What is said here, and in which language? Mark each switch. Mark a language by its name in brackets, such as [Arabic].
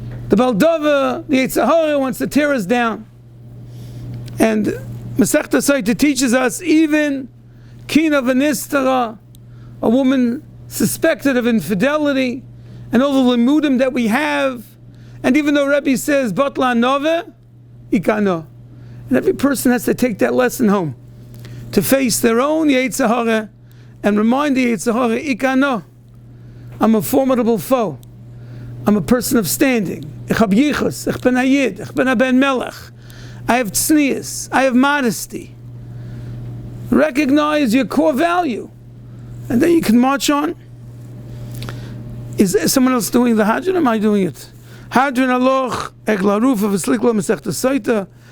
[English] The Baldova, the Yetzer Hara wants to tear us down. And Masechta Sotah teaches us even Kina v'nistara, a woman suspected of infidelity, and all the limudim that we have, and even though Rebbe says Batla Nove, Ikano. And every person has to take that lesson home, to face their own Yetzer Hara, and remind the Yetzer Hara, Ikano, I'm a formidable foe. I'm a person of standing. [Yiddish] Ich hab yichus, ich ben hayid, ich ben a ben melech. [English] I have tznius, I have modesty. Recognize your core value, and then you can march on. Is someone else doing the Hadran, or am I doing it? [Aramaic] Hadran aloch eglarufa v'slikla Masechta Sotah.